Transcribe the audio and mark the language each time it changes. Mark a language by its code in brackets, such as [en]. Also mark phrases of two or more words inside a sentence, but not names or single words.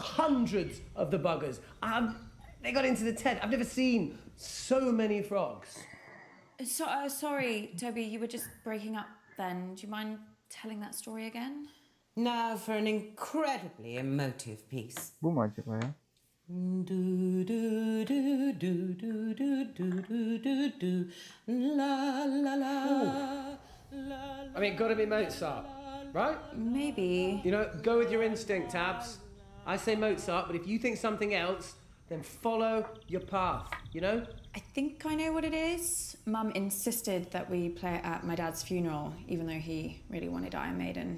[en] Hundreds of the buggers. They got into the tent. I've never seen so many frogs. Sorry, Toby, you were just breaking up then. Do you mind telling that story again? Now for an incredibly emotive piece. [tr] Bu mu acaba ya? Do do do do do do do do do do la la la la. [en] I mean, gotta be Mozart, right? Maybe. You know, go with your instinct, Tabs. I say Mozart, but if you think something else, then follow your path, you know? I think I know what it is. Mum insisted that we play it at my dad's funeral, even though he really wanted Iron Maiden.